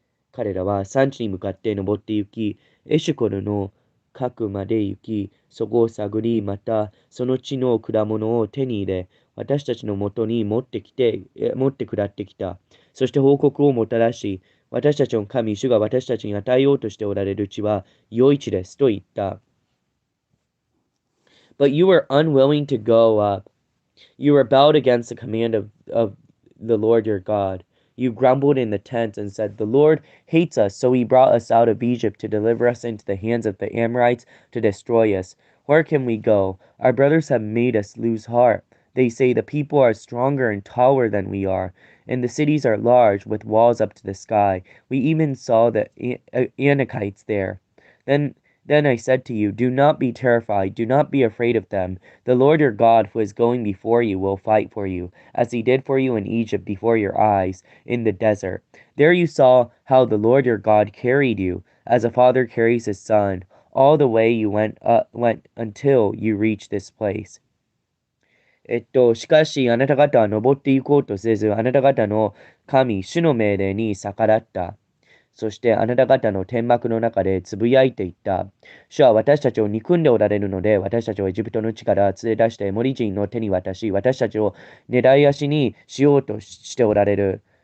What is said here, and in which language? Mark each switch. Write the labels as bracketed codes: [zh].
[ja] 彼らは産地に向かって登って行き、エシュコルの核まで行き、そこを探り、またその地の果物を手に入れ、私たちのもとに持って下ってきた。そして報告をもたらし、私たちの神、主が私たちに与えようとしておられる地は良い地ですと言った。 [en] But you were unwilling to go up. You rebelled against the command of the Lord your God. You grumbled in the tent and said, The Lord hates us, so he brought us out of Egypt to deliver us into the hands of the Amorites to destroy us. Where can we go? Our brothers have made us lose heart. They say the people are stronger and taller than we are, and the cities are large, with walls up to the sky. We even saw the Anakites there. Then I said to you, Do not be terrified, do not be afraid of them. The Lord your God, who is going before you, will fight for you, as he did for you in Egypt before your eyes, in the desert. There you saw how the Lord your God carried you, as a father carries his son, all the way you went until you reached this place. [ja] しかしあなた方は登っていこうとせず、あなた方の神、主の命令に逆らった。そしてあなた方の天幕の中でつぶやいていった。主は私たちを憎んでおられるので、私たちをエジプトの地から連れ出してエモリ人の手に渡し、私たちを狙い足にしようとしておられる。